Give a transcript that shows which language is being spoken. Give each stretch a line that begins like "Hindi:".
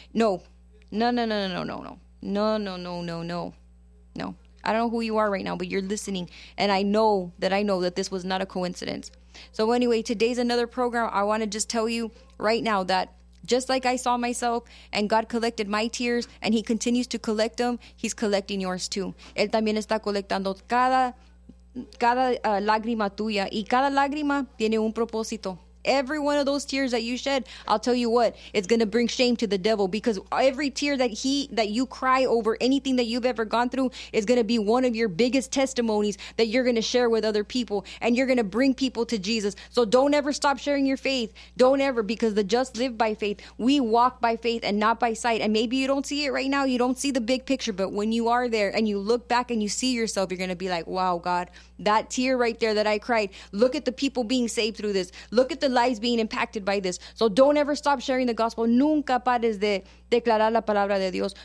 English: No. No, no, no, no, no, no, no. No, no, no, no, no. No. I don't know who you are right now, but you're listening. And I know that this was not a coincidence. So anyway, today's another program. I want to just tell you right now that just like I saw myself and God collected my tears and he continues to collect them, he's collecting yours too.
Spanish: Él también está colectando cada lágrima tuya y cada lágrima tiene un propósito.
English: every one of those tears that you shed, I'll tell you what, it's going to bring shame to the devil, because every tear that he, that you cry over anything that you've ever gone through, is going to be one of your biggest testimonies that you're going to share with other people, and you're going to bring people to Jesus. So don't ever stop sharing your faith. Don't ever, because the just live by faith. We walk by faith and not by sight. And maybe you don't see it right now. You don't see the big picture, but when you are there and you look back and you see yourself, you're going to be like, wow, God, that tear right there that I cried, look at the people being saved through this. Look at the lives being impacted by this. So don't ever stop sharing the gospel.
Spanish: Nunca pares de declarar la palabra de Dios.